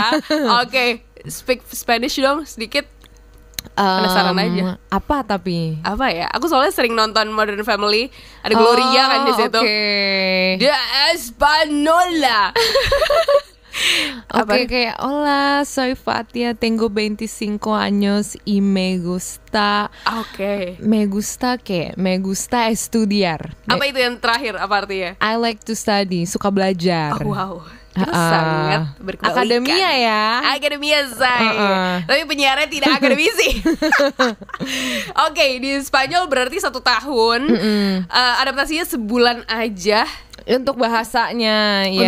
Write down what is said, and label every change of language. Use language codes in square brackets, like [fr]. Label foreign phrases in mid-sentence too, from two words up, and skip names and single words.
[en] Speak Spanish [id] dong sedikit. Penasaran aja. Apa tapi? Apa ya? Aku soalnya sering nonton Modern Family. Ada Gloria kan di situ. [es] De Espanola. Kayak hola, soy Fatia, tengo 25 años y me gusta. Me gusta estudiar. [id] Apa itu yang terakhir? Apa artinya? [en] I like to study, [id] suka belajar. Itu sangat berkebalikan. Akademia ya. Akademia saya. Tapi penyiarnya tidak akademisi. Di Spanyol berarti 1 tahun. Adaptasinya sebulan aja. Untuk bahasanya ya.